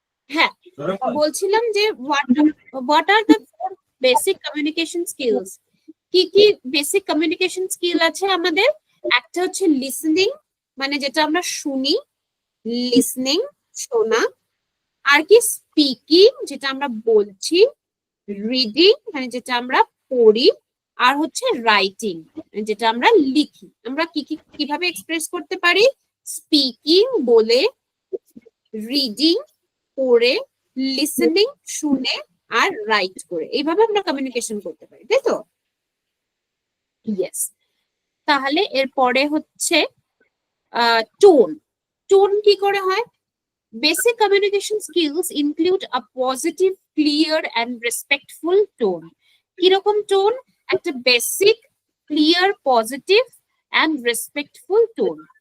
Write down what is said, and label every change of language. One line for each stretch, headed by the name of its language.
Bangla: হ্যাঁ বলছিলাম যে
English: what are the four basic communication skills?
Bangla: কি কি বেসিক কমিউনিকেশন স্কিল আছে আমাদের? একটা হচ্ছে লিসনিং, মানে যেটা আমরা শুনি, লিসনিং শোনা। আর কি স্পিকিং, যেটা আমরা বলছি, রিডিং মানে যেটা আমরা পড়ি, আর হচ্ছে রাইটিং যেটা আমরা লিখি। আমরা কি কি কিভাবে এক্সপ্রেস করতে পারি? স্পিকিং বলে, রিডিং পড়ে, লিসনিং শুনে, আর রাইট করে, এইভাবে আমরা কমিউনিকেশন করতে পারি, তাই তো? ইয়েস। তাহলে এরপরে হচ্ছে টোন। টোন কি করে হয়?
English: Basic communication skills include a positive, clear and respectful tone.
Bangla: কিরকম টোন?
English: একটা basic, clear, positive and respectful tone.